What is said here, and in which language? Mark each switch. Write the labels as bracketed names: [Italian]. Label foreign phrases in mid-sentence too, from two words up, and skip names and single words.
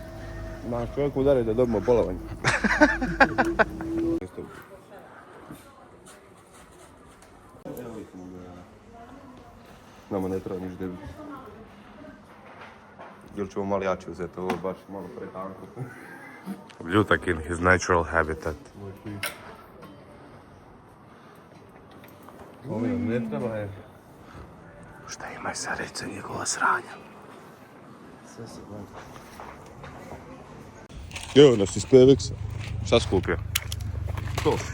[Croatian] Naš čovjek udari da dobimo bolovanje. Nama ne treba niš debi. Ili ćemo malo jače uzeti, ovo je baš malo pretanko. [English] Ljutak in his natural habitat. [Croatian] Ovo nam ne treba, je. Šta imaj sa reći njegova sranja? Sve se gleda. Evo nas iz Pevexa. Šta skupio? To.